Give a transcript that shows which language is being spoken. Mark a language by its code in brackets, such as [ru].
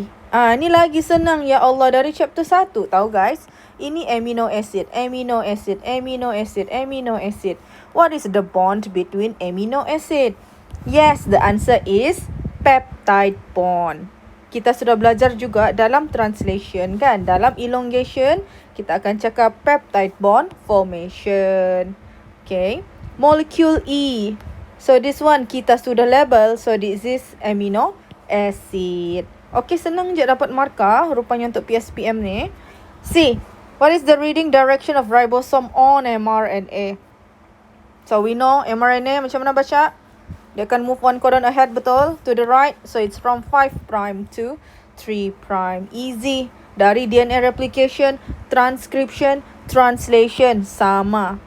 [ms] Ni lagi senang, ya Allah, dari chapter 1. Tahu [en] guys? [ms] Ini [en] amino acid, amino acid, amino acid, amino acid. What is the bond between amino acid? Yes, the answer is peptide bond. [ms] Kita sudah belajar juga dalam translation kan. Dalam elongation, kita akan cakap peptide bond formation. Okay. [en] Molecule E. So this one [ms] kita sudah label. [en] So this is amino acid. [ms] Okay, senang je dapat markah rupanya untuk PSPM ni. C. [en] What is the reading direction of ribosome on mRNA? So we know mRNA [ms] macam mana baca? Dia akan [en] move one codon ahead, [ms] betul? [en] To the right. So, it's from 5' to 3'. Easy. [ms] Dari DNA replication, transcription, translation. Sama.